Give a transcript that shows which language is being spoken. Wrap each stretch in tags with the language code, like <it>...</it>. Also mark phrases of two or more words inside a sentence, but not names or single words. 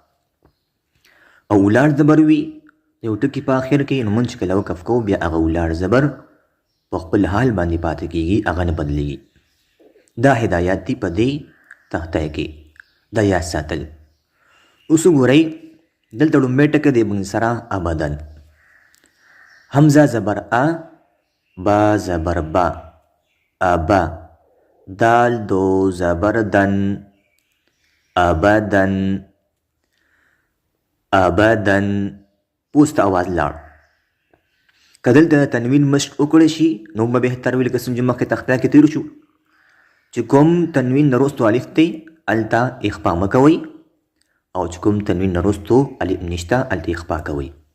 <ps>او ولاړ زبر وي یو ټکي په آخر کې، نو موږ چې کله وقف کوو بیا هغه ولاړ زبر په خپل حال باندې پاتې کېږي، هغه نه بدلیږي. دا هدایات دي په دې تخته کې، دا یاد ساتل. اوس وګورئ دلته لومبی ټکی دی موږ سره ابدن. حمزه زبر ا، با زبر با، ابا. دال دو زبر دن، ابدن ابدن. پوست آواز لاړ. که دلته تنوین مشق وکړی شي نو به بهتر وي، لکه څنګه چې مخکې تخته کې تیر شو چې کوم تنوین نه وروستو الف دی هلته اخفا مه کوئ، او چې کوم تنوین نه وروستو الف نشته هلته اخفا کوئ.</ps>